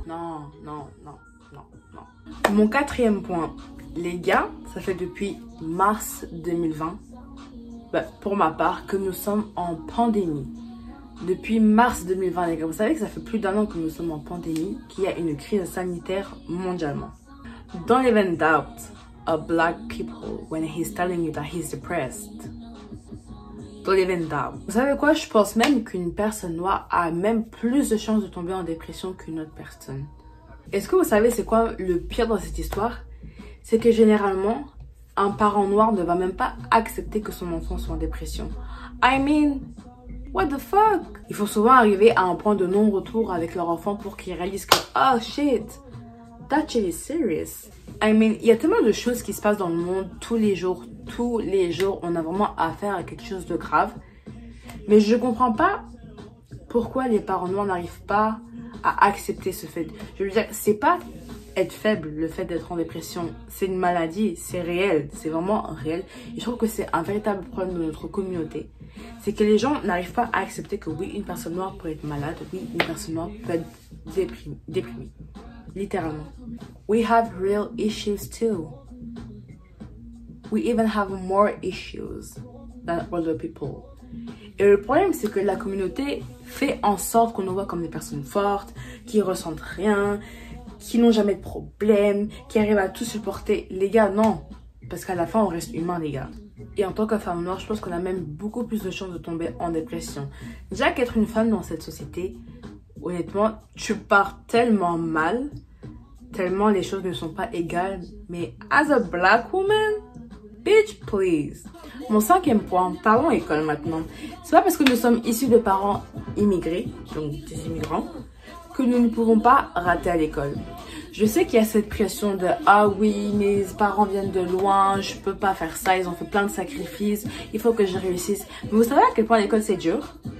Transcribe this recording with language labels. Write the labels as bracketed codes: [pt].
[fr] Non, non, non, non, non. Mon quatrième point, les gars, ça fait depuis mars 2020, pour ma part, que nous sommes en pandémie. Depuis mars 2020, les gars, vous savez que ça fait plus d'un an que nous sommes en pandémie, qu'il y a une crise sanitaire mondialement. [en] Don't even doubt a black people when he's telling you that he's depressed. Don't even doubt. [fr] Vous savez quoi? Je pense même qu'une personne noire a même plus de chances de tomber en dépression qu'une autre personne. Est-ce que vous savez c'est quoi le pire dans cette histoire? C'est que généralement, un parent noir ne va même pas accepter que son enfant soit en dépression. [en] I mean, what the fuck? [fr] Il faut souvent arriver à un point de non-retour avec leur enfant pour qu'ils réalisent que [en] oh shit, that shit is serious. [fr] I mean, il y a tellement de choses qui se passent dans le monde tous les jours. Tous les jours, on a vraiment affaire à quelque chose de grave. Mais je comprends pas pourquoi les parents noirs n'arrivent pas à accepter ce fait. Je veux dire, c'est pas être faible, le fait d'être en dépression. C'est une maladie, c'est réel, c'est vraiment réel. Et je trouve que c'est un véritable problème de notre communauté. C'est que les gens n'arrivent pas à accepter que oui, une personne noire peut être malade, oui, une personne noire peut être déprimée. [en] Littéralement. We have real issues too. We even have more issues than other people. [fr] Et le problème, c'est que la communauté fait en sorte qu'on nous voit comme des personnes fortes, qui ressentent rien, qui n'ont jamais de problème, qui arrivent à tout supporter. Les gars, non. Parce qu'à la fin, on reste humain, les gars. Et en tant que femme noire, je pense qu'on a même beaucoup plus de chances de tomber en dépression. Déjà qu'être une femme dans cette société, honnêtement, tu pars tellement mal, tellement les choses ne sont pas égales. [en] Mais as a black woman, bitch, please. [fr] Mon 5e point, parlons école maintenant. C'est pas parce que nous sommes issus de parents immigrés, donc des immigrants, que nous ne pouvons pas rater à l'école. Je sais qu'il y a cette pression de « Ah oui, mes parents viennent de loin, je peux pas faire ça, ils ont fait plein de sacrifices, il faut que je réussisse. » Mais vous savez à quel point l'école c'est dur?